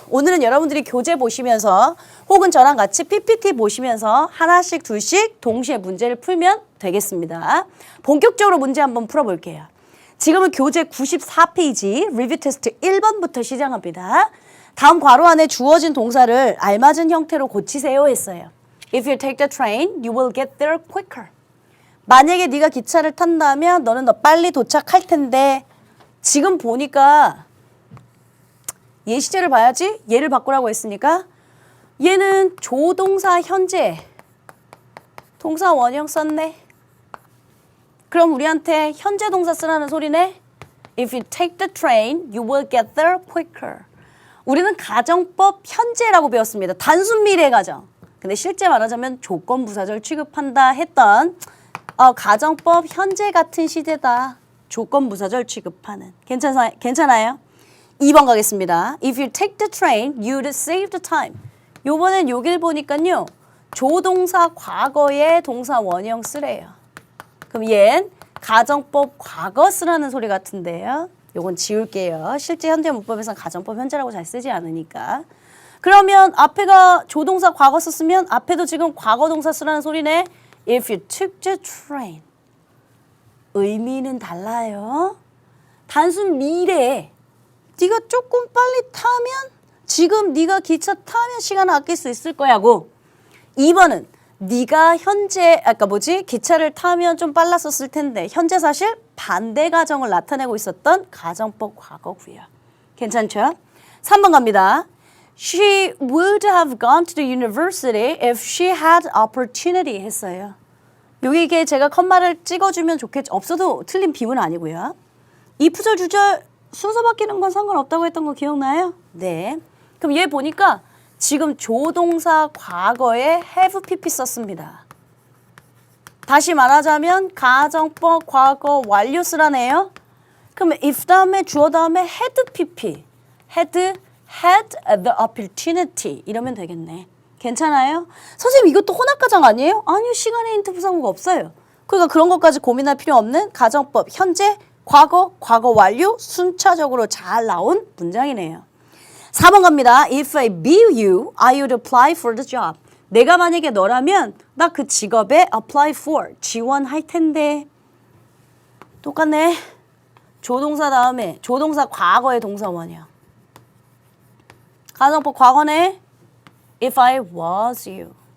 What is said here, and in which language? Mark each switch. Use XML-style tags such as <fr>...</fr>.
<ko>오늘은 여러분들이 교재 보시면서 혹은 저랑 같이 PPT 보시면서 하나씩 둘씩 동시에 문제를 풀면 되겠습니다. 본격적으로 문제 한번 풀어볼게요. 지금은 교재 94페이지 리뷰 테스트 1번부터 시작합니다. 다음 괄호 안에 주어진 동사를 알맞은 형태로 고치세요 했어요.</ko> <en>If you take the train, you will get there quicker.</en> <ko>만약에 네가 기차를 탄다면 너는 더 빨리 도착할 텐데 지금 보니까 예시제를 봐야지. 얘를 바꾸라고 했으니까 얘는 조동사 현재 동사 원형 썼네. 그럼 우리한테 현재 동사 쓰라는 소리네.</ko> <en>If you take the train, you will get there quicker.</en> <ko>우리는 가정법 현재라고 배웠습니다. 단순 미래 가정. 근데 실제 말하자면 조건부사절 취급한다 했던 가정법 현재 같은 시제다. 조건부사절 취급하는. 괜찮아요? 2번 가겠습니다.</ko> <en>If you take the train, you'd save the time.</en> <ko>요번엔 여길 보니까요. 조동사 과거에 동사 원형 쓰래요. 그럼 얘는 가정법 과거 쓰라는 소리 같은데요. 요건 지울게요. 실제 현대문법에서는 가정법 현재라고 잘 쓰지 않으니까. 그러면 앞에가 조동사 과거 썼으면 앞에도 지금 과거 동사 쓰라는 소리네.</ko> <en>If you took the train.</en> <ko>의미는 달라요. 단순 미래에 네가 조금 빨리 타면 지금 네가 기차 타면 시간을 아낄 수 있을 거야고 2번은 네가 현재 기차를 타면 좀 빨랐었을 텐데 현재 사실 반대 가정을 나타내고 있었던 가정법 과거고요. 괜찮죠? 3번 갑니다.</ko> <en>She would have gone to the university if she had opportunity</en> <ko>했어요. 여기에 제가 컴마를 찍어주면 좋겠죠. 없어도 틀린 비문 아니고요. 이 부절 주절 순서 바뀌는 건 상관없다고 했던 거 기억나요? 네. 그럼 얘 보니까 지금 조동사 과거에 have pp 썼습니다. 다시 말하자면 가정법 과거 완료 쓰라네요. 그럼 if 다음에 주어 다음에 had pp,</ko> <en>had the opportunity</en> <ko>이러면 되겠네. 괜찮아요? 선생님 이것도 혼합가정 아니에요? 아니요. 시간의 힌트 부사구가 없어요. 그러니까 그런 것까지 고민할 필요 없는 가정법 현재, 과거, 과거 완료 순차적으로 잘 나온 문장이네요. 4번 갑니다.</ko> <en>If I be you, I would apply for the job.</en> <ko>내가 만약에 너라면 나 그 직업에 apply for, 지원할 텐데. 똑같네. 조동사 다음에 조동사 과거의 동사원이야. 가정법 과거네.</ko> <en>If I was you.</en>